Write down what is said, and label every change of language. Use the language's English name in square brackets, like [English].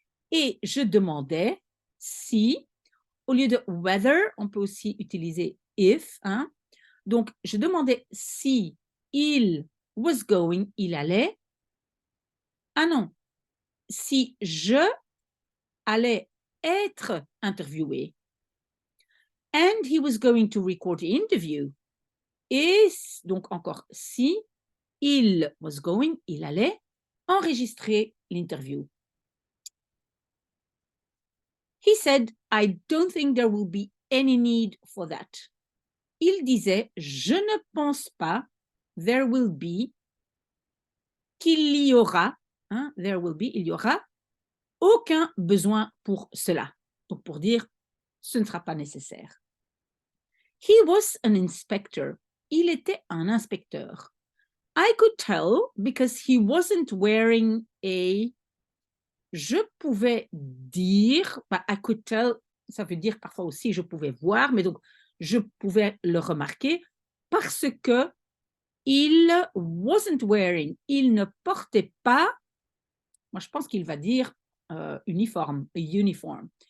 [French] Et je demandais si, au lieu de whether, on peut aussi utiliser if. Hein? Donc, je demandais si il [English] was going, [French] il allait. Ah non, si je allais être interviewé. [English] And he was going to record the interview. [French] Et donc encore si il was going, il allait enregistrer l'interview. [English] He said, I don't think there will be any need for that. [French] Il disait, je ne pense pas, [English] there will be, [French] qu'il y aura, hein, there will be, il y aura, aucun besoin pour cela. Donc pour dire, ce ne sera pas nécessaire. [English] He was an inspector. [French] Il était un inspecteur. [English] I could tell because he wasn't wearing a... [French] Je pouvais dire, [English] I could tell, [French] ça veut dire parfois aussi je pouvais voir, mais donc je pouvais le remarquer parce que il [English] wasn't wearing, [French] il ne portait pas, moi je pense qu'il va dire uniforme, uniform.